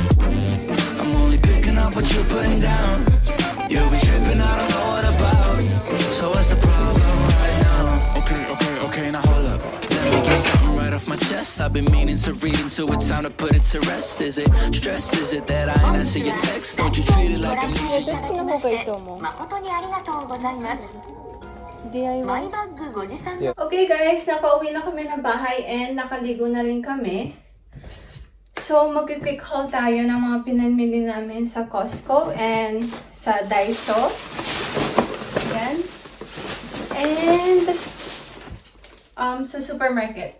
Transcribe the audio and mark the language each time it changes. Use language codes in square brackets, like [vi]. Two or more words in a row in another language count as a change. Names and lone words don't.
[en] I'm only picking up what you're putting down. You'll be tripping, I don't know what about. So what's the problem right now? Okay, now hold up. Let me get something right off my chest. I've been meaning to read into it, time to put it to rest. Is it stress? Is it that I ain't answer your text? Don't you treat it like amnesia? [ja] どっちの方がいいと思う？誠にありがとうございます。マ [en] DIY? [ja] イバッグご持参の [en] Okay guys, [tl] nakauwi na kami ng bahay and nakaligo na rin kami. So, mag- [en] quick haul [tl] tayo ng mga pinamili namin sa Costco and sa Daiso. Yan. And sa supermarket.